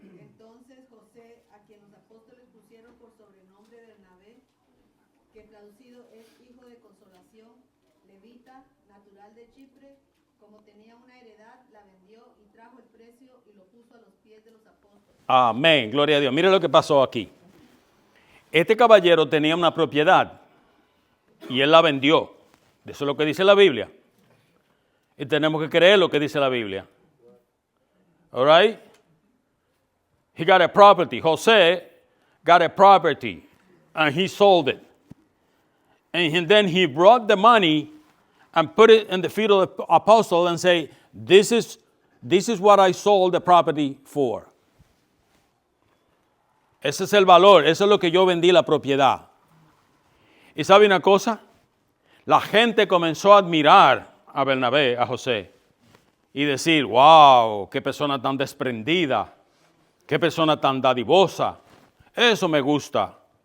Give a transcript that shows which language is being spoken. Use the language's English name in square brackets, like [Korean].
[Spanish] Entonces José, a quien los apóstoles pusieron por sobrenombre Bernabé, que traducido es hijo de consolación, levita, natural de Chipre, como tenía una heredad, la vendió y trajo el precio y lo puso a los pies de los apóstoles. Amén, gloria a Dios. Mire lo que pasó aquí. Este caballero tenía una propiedad y él la vendió. Eso es lo que dice la Biblia. Y tenemos que creer lo que dice la Biblia. [English] All right? He got a property. José got a property and he sold it. And then he brought the money and put it in the feet of the apostle and say, this is what I sold the property for. [Spanish] Ese es el valor, eso es lo que yo vendí la propiedad. ¿Y sabe una cosa? La gente comenzó a admirar a Bernabé, a José, y decir, wow, qué persona tan desprendida, qué persona tan dadivosa, eso me gusta.